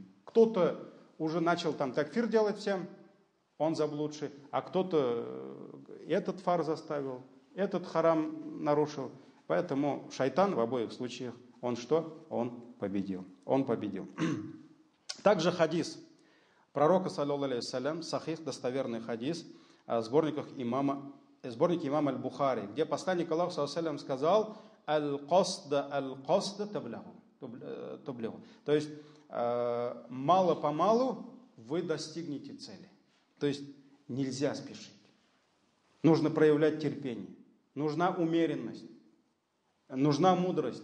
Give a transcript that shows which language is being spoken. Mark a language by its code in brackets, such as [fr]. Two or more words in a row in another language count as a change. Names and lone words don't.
[ru] Кто-то уже начал там такфир делать всем, он заблудший, а кто-то этот фар заставил, этот харам нарушил. Поэтому шайтан в обоих случаях, он что? Он победил. Также хадис пророка, [ar] صلى الله عليه وسلم, [ru] сахих, достоверный хадис, сборник имама Аль-Бухари, где посланник Аллаха, [ar] صلى الله عليه وسلم, сказал: «القصد تبلغوا». [ru] То есть, мало-помалу вы достигнете цели. То есть, нельзя спешить. Нужно проявлять терпение. Нужна умеренность. Нужна мудрость.